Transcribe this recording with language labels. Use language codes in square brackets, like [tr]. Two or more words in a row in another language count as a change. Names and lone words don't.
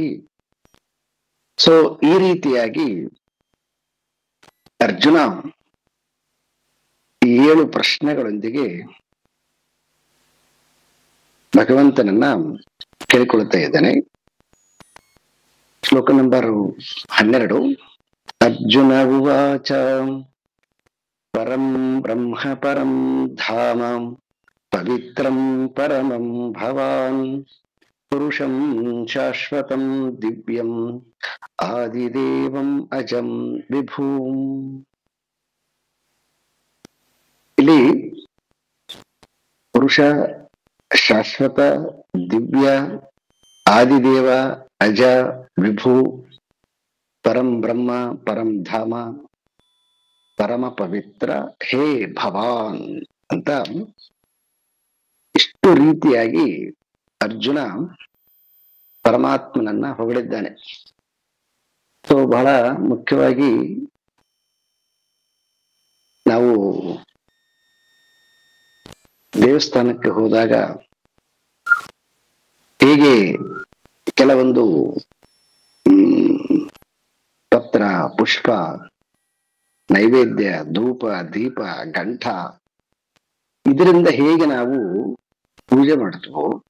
[kn] ಸೊ ಈ ರೀತಿಯಾಗಿ ಅರ್ಜುನ ಈ 7 ಪ್ರಶ್ನೆಗಳೊಂದಿಗೆ ಭಗವಂತನನ್ನ ಕೇಳಿಕೊಳ್ಳುತ್ತಾ ಇದ್ದಾನೆ. ಶ್ಲೋಕ ನಂಬರ್ 12. [sa] ಅರ್ಜುನ ಉವಾಚ ಪರಂ ಬ್ರಹ್ಮ ಪರಂ ಧಾಮ ಪವಿತ್ರಂ ಪರಮಂ ಭವಾನ್ ಪುರುಷಂ ಶಾಶ್ವತಂ ದಿವ್ಯಂ ಆದಿದೇವಂ ಅಜಂ ವಿಭೂಂ. [kn] ಇಲ್ಲಿ ಪುರುಷ, ಶಾಶ್ವತ, ದಿವ್ಯ, ಆದಿದೇವ, ಅಜ, ವಿಭು, [sa] ಪರಂ ಬ್ರಹ್ಮ, ಪರಂ ಧಾಮ, [kn] ಪರಮ ಪವಿತ್ರ, [sa] ಹೇ ಭವಾನ್ [kn] ಅಂತ ಇಷ್ಟು ರೀತಿಯಾಗಿ ಅರ್ಜುನ ಪರಮಾತ್ಮನನ್ನ ಹೊಗಳಿದ್ದಾನೆ. ಸೊ ಬಹಳ ಮುಖ್ಯವಾಗಿ ನಾವು ದೇವಸ್ಥಾನಕ್ಕೆ ಹೋದಾಗ ಹೇಗೆ ಕೆಲವೊಂದು ಪತ್ರ, ಪುಷ್ಪ, ನೈವೇದ್ಯ, ಧೂಪ, ದೀಪ, ಗಂಟ ಇದರಿಂದ ಹೇಗೆ ನಾವು ಪೂಜೆ ಮಾಡ್ತೀವೋ,